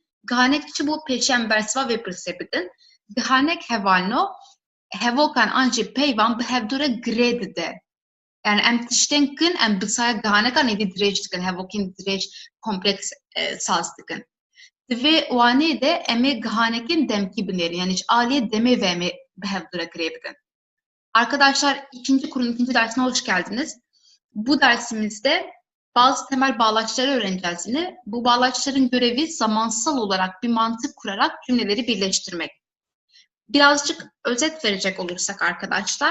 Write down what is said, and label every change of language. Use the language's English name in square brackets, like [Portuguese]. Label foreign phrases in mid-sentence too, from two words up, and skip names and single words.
[Kurdish] Gihanek çi bû pêşiyan bersiva vê pirsê bidin. Gihanek hevalno hevokan an jî peyvan bi hevdû re girê dide. Yani em tiştên kin em bi saya gihanekan êdî dirêj dikin, hevokên dirêj kompleks saz dikin. Divê waneyê de em ê gihanekên demkî binêrin. Yani ji aliyê demê ve em ê bi hevdû re girê bidin. [Turkish] Arkadaşlar ikinci kurun ikinci dersine hoş geldiniz. Bu dersimizde bazı temel bağlaçları öğreneceğiz yine. Bu bağlaçların görevi zamansal olarak bir mantık kurarak cümleleri birleştirmek. Birazcık özet verecek olursak arkadaşlar.